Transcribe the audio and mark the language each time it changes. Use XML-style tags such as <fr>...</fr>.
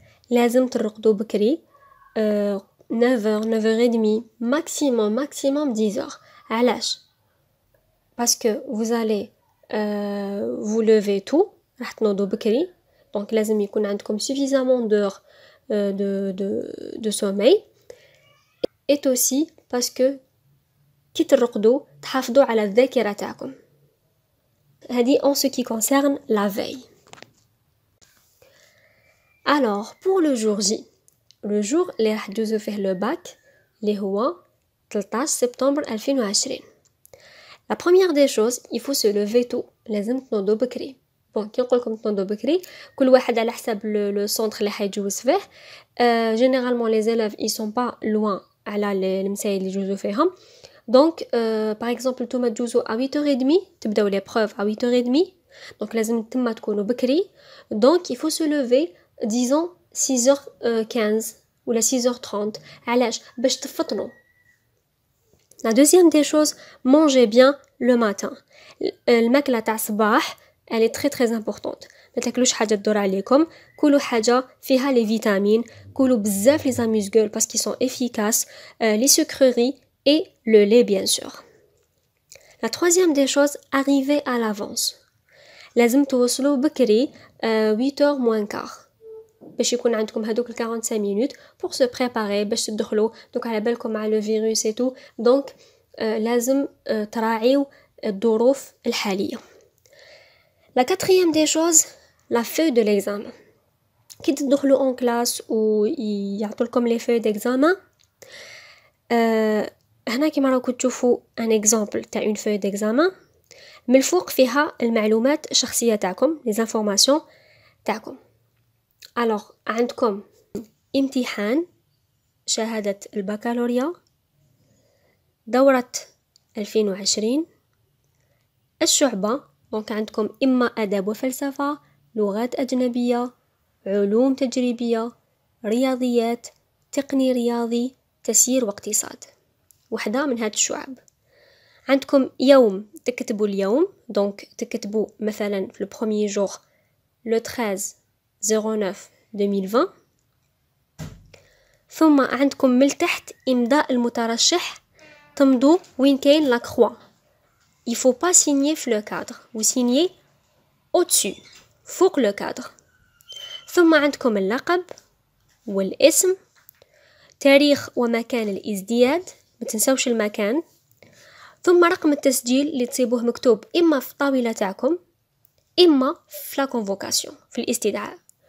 <ar>لازم ترقدوا بكري 9h, 9h30,</ar> <fr>maximum</fr> <ar>10h. علاش؟</ar> <fr>Parce que vous allez vous lever tôt,</fr> <ar>راح تنوضوا بكري,</ar> <fr>donc</fr> <ar>لازم يكون عندكم</ar> <fr>suffisamment d'heures de sommeil. Et aussi parce que</fr> <ar>كي ترقدوا تحافظوا على الذاكرة تاعكم. هذه</ar> <fr>en ce qui concerne la veille. Alors pour le jour J, le jour</fr> <ar>اللي راح تجوزوا فيه</ar> <fr>le bac</fr> <ar>اللي هو 13 سبتمبر 2020.</ar> <fr>La première des choses, il faut se lever tôt.</fr> <ar>لازم تنوضوا بكري. Bon, كي نقولكم تنوضوا بكري, كل واحد على حسب le centre اللي حيجوز فيه.</ar> <fr>Généralement les élèves ils sont pas loin</fr> <ar>على المسايل اللي يجوزوا فيهم.</ar> <fr>Donc par exemple</fr> <ar>نتوما تجوزوا</ar> <fr>à 8h30,</fr> <ar>تبداو</ar> <fr>l'épreuve à 8h30.</fr> <ar>Donc لازم تما تكونوا بكري.</ar> <fr>Donc il faut se lever disons 6h15</fr> <ar>ولا</ar> <fr>6h30.</fr> <ar>علاش؟ باش تفطنوا.</ar> <fr>La deuxième des choses, mangez bien le matin.</fr> <ar>الماكلة تاع الصباح,</ar> <fr>elle est très très importante.</fr> <ar>ما تاكلوش حاجة تدور عليكم, كلوا حاجة فيها</ar> <fr>les vitamines,</fr> <ar>كلوا بزاف</ar> <fr>les amuse-gueules parce qu'ils sont efficaces, les sucreries et le lait bien sûr. La troisième des choses, arrivez à l'avance.</fr> <ar>لازم توصلوا بكري</ar> <fr>8h moins quart.</fr> <ar>باش يكون عندكم هذوك</ar> <fr>45 minutes pour se préparer</fr> <ar>باش تدخلوا. دوك على بالكم مع</ar> <fr>le virus et tout, donc</fr> <ar>لازم تراعيو الظروف الحالية.</ar> <fr>La quatrième des choses, la feuille de l'examen. Qui</fr> <ar>تدخلوا</ar> <fr>en classe ou</fr> <ar>يعطولكم</ar> <fr>les feuilles d'examen.</fr> <ar>هنا كيما راكم تشوفوا</ar> <fr>un exemple</fr> <ar>تاع</ar> <fr>une feuille d'examen.</fr> <ar>من الفوق فيها المعلومات الشخصية تاعكم</ar> <fr>les informations</fr> <ar>تاعكم. alors عندكم امتحان شهادة البكالوريا دورة 2020 الشعبة. دونك عندكم إما أدب وفلسفة، لغات أجنبية، علوم تجريبية، رياضيات، تقني رياضي، تسيير واقتصاد. وحدة من هاد الشعب. عندكم يوم تكتبوا اليوم، دونك تكتبوا مثلا في البروميي جور لو 13/09/2020. ثم عندكم من تحت إمضاء المترشح، تمضوا وين كاين لا كروا.</ar> <fr>Il faut pas signer في le cadre، vous signez au-dessus</fr> <ar>فوق</ar> <fr>le cadre.</fr> <ar>ثم عندكم اللقب والاسم، تاريخ ومكان الازدياد، ما تنسوش المكان. ثم رقم التسجيل اللي تصيبوه مكتوب إما في الطاولة تاعكم إما في لا كونفوكاسيون في الاستدعاء.</ar>